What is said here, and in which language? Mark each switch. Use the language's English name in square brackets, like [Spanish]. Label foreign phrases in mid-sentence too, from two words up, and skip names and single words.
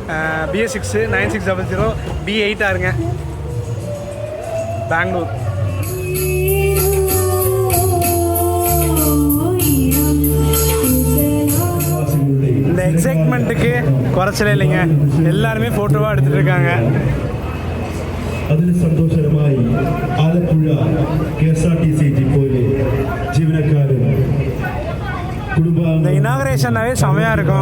[Tamil] BS6 9600 B8 ஆருங்க, பெங்களூர். இந்த எக்ஸைட்மெண்ட்டுக்கு குறைச்சலே இல்லைங்க, எல்லாருமே ஃபோட்டோவாக எடுத்துகிட்டு இருக்காங்க. [Malayalam] അതിന് സന്തോഷകരമായി ആലപ്പുഴ KSRTC ഡിപ്പോയിലെ ജീവനക്കാരും [Tamil] இந்த இனாகரேஷனாவே செமையாக இருக்கும்.